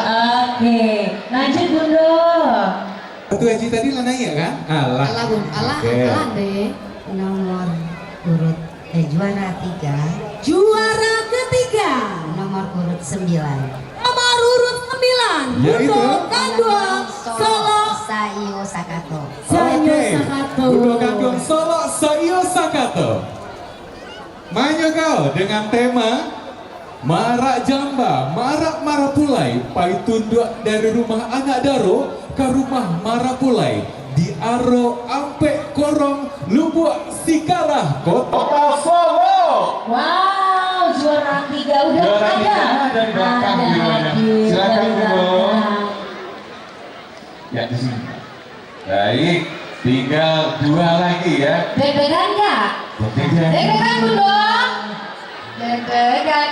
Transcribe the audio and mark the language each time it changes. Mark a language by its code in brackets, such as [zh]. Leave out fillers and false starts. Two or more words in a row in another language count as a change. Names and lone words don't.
[id] Oke, lanjut Bundo. Batu Aji tadi lah nanya kan? Alah. Oke. deh. Nomor urut juara 3 Juara ketiga, nomor urut 9 nomor urut 9, Yaitu? Bundo Kanduang Solo Sayo Sakato. Sanyo Oke. Sakato. Bundo Kanduang Solo Sayo Sakato. Maju kau dengan tema Marak Jamba, Marak Marapulai, Paitunduk dari rumah anak Daro ke rumah Marapulai di Aro Ampe Korong Lubuk Sikarah Kota Solo. Wow, juara 3 udah Juara ada. 3 dari belakang videonya. Silakan, Bundo. Ya, di sini. Baik, tinggal 2 lagi ya. Deg-degan nggak? Deg-degan Bundo. Deg-degan.